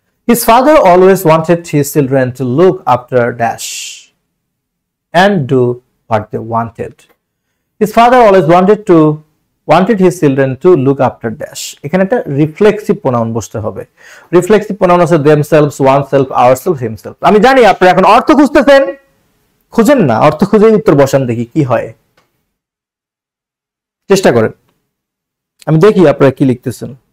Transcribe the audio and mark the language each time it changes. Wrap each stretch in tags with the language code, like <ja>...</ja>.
<en>His father always wanted his children to look after dash and do what they wanted. His father always wanted his children to look after dash.</en> <bn>এখানে একটা reflexive pronoun বসতে হবে। Reflexive pronoun আছে themselves, oneself, ourselves, himself। আমি জানি আপনারা এখন অর্থ খুঁজতেছেন, খুঁজেন না, অর্থ খুঁজেই উত্তর বসান, দেখি কি হয়, চেষ্টা করেন। আমি দেখি আপনারা কি লিখতেছেন।</bn>